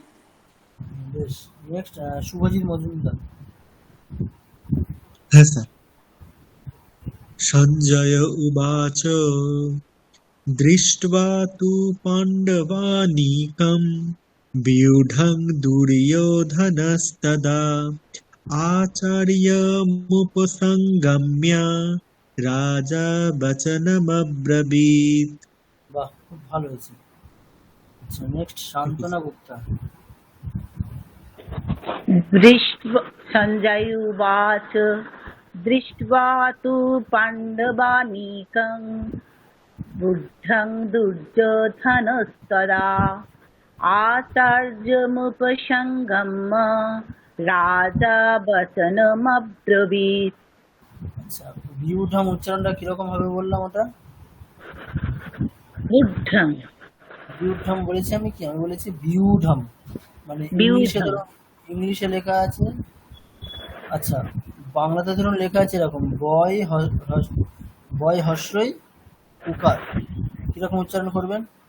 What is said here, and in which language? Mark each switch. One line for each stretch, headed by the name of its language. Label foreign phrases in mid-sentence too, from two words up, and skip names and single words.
Bangla: বেশ, নেক্সট শুভজিৎ মজুমদার। হ্যাঁ স্যার।
Sanskrit: সঞ্জয় উবাচ দৃष्ट्वा तु पाण्डवानीकम् व्यूढं दुर्योधनस्तदा आचार्यमुपसंगम्य राजा वचनमब्रवीत्।
Bangla: বাহ, খুব ভালো হয়েছে। আচ্ছা, নেক্সট শান্তনা গুপ্তা।
Sanskrit: सञ्जय उवाच दृष्ट्वा तु पाण्डवानीकं बुद्धं दुर्योधनस्तदा आचार्यमुपसंगम्य राजा वचनमब्रवीत्।
Bangla: আচ্ছা, বিউঢম উচ্চারণটা কিরকম হবে বললাম ওটা? বুদ্ধং বিউঢম বলেছি আমি কি? আমি বলেছি বিউঢম, মানে ইংলিশে বিউঢং ধরুন, ইংলিশে লেখা আছে। আচ্ছা, বাংলাতে ধরুন লেখা আছে এরকম বয় হস্রই উকার, কিরকম উচ্চারণ করবেন?